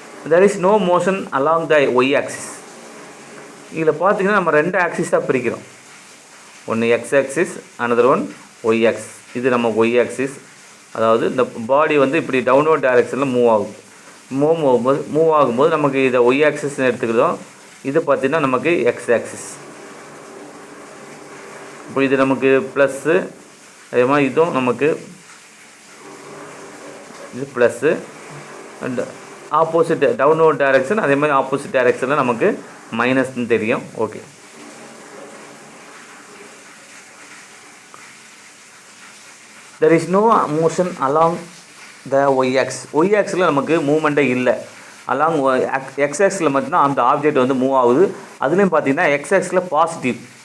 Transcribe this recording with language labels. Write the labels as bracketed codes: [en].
[en] there is no motion along the y axis. [ta] இதில் பார்த்திங்கன்னா நம்ம ரெண்டு ஆக்சிஸாக பிரிக்கிறோம். ஒன்று X axis, another one Y axis. இது நம்ம ஒய் ஆக்சிஸ், அதாவது இந்த பாடி வந்து இப்படி டவுன்வர்ட் டைரெக்ஷனில் மூவ் ஆகும்போது நமக்கு இதை ஒய் ஆக்சிஸ்ன்னு எடுத்துக்கிறோம். இது பார்த்திங்கன்னா நமக்கு எக்ஸ் ஆக்சிஸ். இப்போ இது நமக்கு ப்ளஸ்ஸு, அதே மாதிரி இதுவும் நமக்கு இது plus and opposite downward direction, அதே மாதிரி ஆப்போசிட் டைரெக்ஷனில் நமக்கு மைனஸ்ன்னு தெரியும். Okay, [en] there is no motion along the y axis [ta] நமக்கு மூவ்மெண்ட்டே இல்லை. அலாங் எக்ஸ் ஆக்சிஸில் மட்டும்தான் அந்த ஆப்ஜெக்ட் வந்து மூவ் ஆகுது. அதுலேயும் பார்த்தீங்கன்னா எக்ஸ் ஆக்சிஸில் பாசிட்டிவ்.